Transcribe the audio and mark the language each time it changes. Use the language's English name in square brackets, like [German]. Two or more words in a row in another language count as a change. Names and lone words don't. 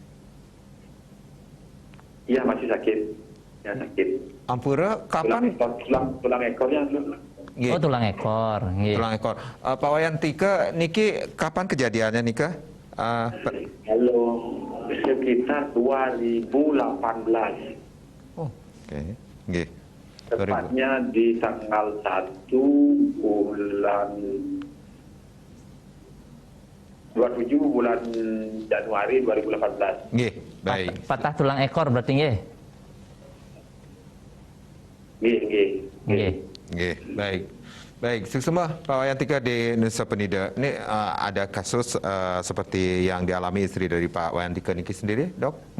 [Indonesian] Iya, masih sakit. Ya, sakit. Ampura, kapan? Tulang ekornya. Nggih. Oh, tulang ekor. Nggih. Tulang ekor. Pak Wayan Dike, niki kapan kejadiannya Nika? Halo, sekitar 2018. Oh, oke. Nggih. Tepatnya di tanggal 1 bulan 27 bulan Januari 2018. Nggih, baik. Patah tulang ekor berarti nggih? Nggih. Nggih, baik. Baik, sukses Pak Wayan Dike di Nusa Penida. Ini ada kasus seperti yang dialami istri dari Pak Wayan Dike niki sendiri, Dok?